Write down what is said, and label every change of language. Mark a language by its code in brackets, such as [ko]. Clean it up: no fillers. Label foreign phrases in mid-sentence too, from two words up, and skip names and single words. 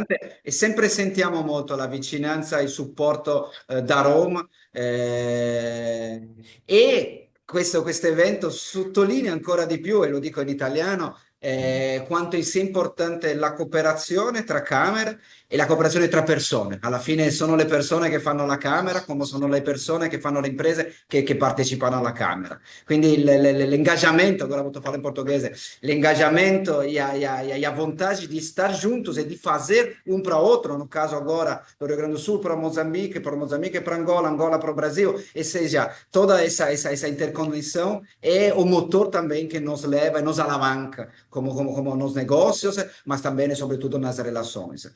[it] importante e sempre sentiamo molto la vicinanza e il supporto da Roma e questo evento sottolinea ancora di più, e lo dico in italiano, quanto sia importante la cooperazione tra camere e la cooperazione tra persone. Alla fine sono le persone che fanno la camera, come sono le persone che fanno le imprese che partecipano alla camera. Quindi l'engaggiamento, [pt] agora vou falar em português, l'engajamento e a vontade de estar juntos e de fazer um para outro, no caso agora do Rio Grande do Sul para Moçambique para Angola, Angola para o Brasil, ou seja, toda essa interconexão é o motor também que nos leva e nos alavanca, como nos negócios, mas também e sobretudo nas relações.